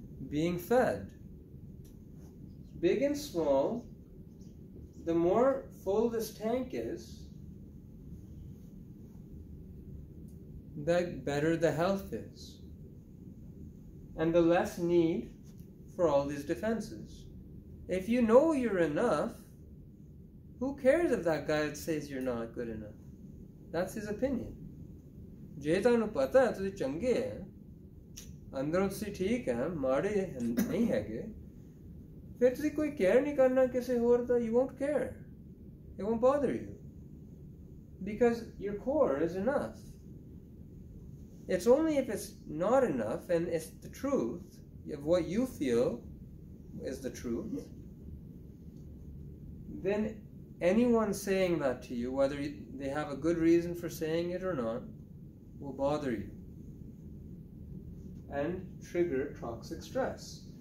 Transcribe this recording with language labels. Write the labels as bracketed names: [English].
[English] Being fed. Big and small, the more full this tank is, the better the health is. and the less need for all these defenses. If you know you're enough, who cares if that guy says you're not good enough? That's his opinion. [Punjabi] ਜੇ ਤੁਹਾਨੂੰ ਪਤਾ ਤੁਸੀਂ ਚੰਗੇ ਹੈ, ਅੰਦਰੋਂ ਤੁਸੀਂ ਠੀਕ ਹੈ, ਮਾੜੇ ਨਹੀਂ ਹੈਗੇ, ਫਿਰ ਤੁਸੀਂ ਕੋਈ ਕੇਅਰ ਨਹੀਂ ਕਰਨਾ ਕਿਸੇ ਹੋਰ ਦਾ. [English] You won't care. It won't bother you. Because your core is enough. It's only if it's not enough and it's the truth of what you feel is the truth, then anyone saying that to you, whether they have a good reason for saying it or not, will bother you and trigger toxic stress.